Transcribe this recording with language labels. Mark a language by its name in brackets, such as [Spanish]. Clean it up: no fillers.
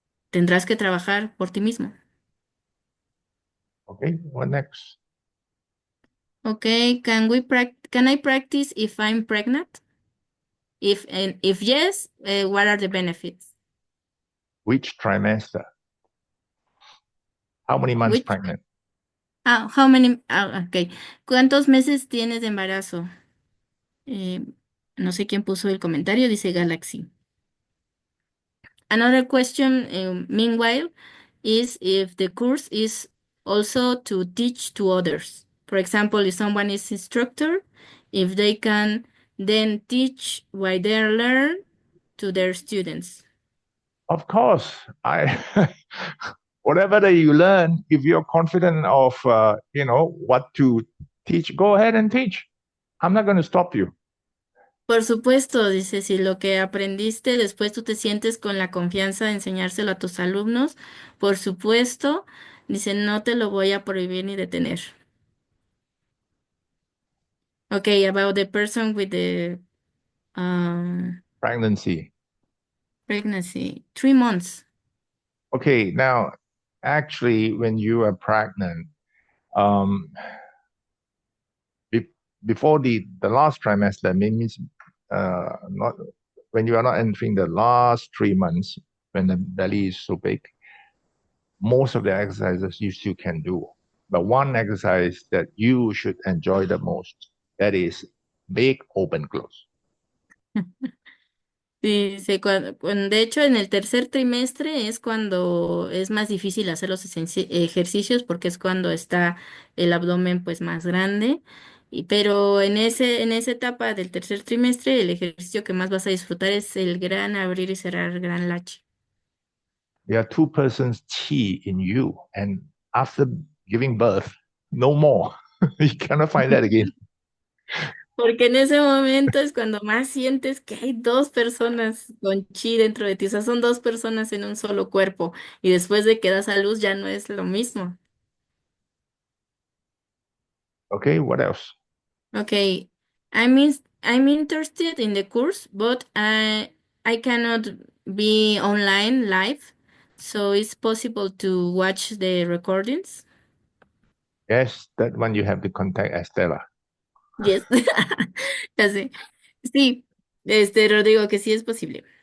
[Spanish] Tendrás que trabajar por ti mismo. [English] Okay, what next? Okay, can I practice if I'm pregnant? If yes, what are the benefits? Which trimester? How many months Which, pregnant? how many, okay. [Spanish] ¿Cuántos meses tienes de embarazo? No sé quién puso el comentario, dice Galaxy. [English] Another question, meanwhile, is if the course is also to teach to others. For example, if someone is instructor, if they can then teach what they learn to their students. Of course, whatever that you learn, if you're confident of, what to teach, go ahead and teach. I'm not going to stop you. [Spanish] Por supuesto, dice, si lo que aprendiste después tú te sientes con la confianza de enseñárselo a tus alumnos, por supuesto, dice, no te lo voy a prohibir ni detener. [English] Okay, about the person with the Pregnancy. pregnancy, 3 months. Okay, now, actually, when you are pregnant, before the last trimester, means not when you are not entering the last 3 months, when the belly is so big, most of the exercises you still can do. But one exercise that you should enjoy the most, that is big open close. [Spanish] Sí, sí, de hecho, en el tercer trimestre es cuando es más difícil hacer los ejercicios porque es cuando está el abdomen pues más grande. Pero en esa etapa del tercer trimestre, el ejercicio que más vas a disfrutar es el gran abrir y cerrar gran lache. [English] There are two persons chi in you, and after giving birth, no more. You cannot find that again. [Spanish] Porque en ese momento es cuando más sientes que hay dos personas con chi dentro de ti, o sea, son dos personas en un solo cuerpo y después de que das a luz ya no es lo mismo. [English] Okay, what else? Okay, I'm interested in the course, but I cannot be online live, so it's possible to watch the recordings. Yes, that one you have to contact Estela. [Spanish] Yes, ya sé. Sí, Rodrigo, que sí es posible.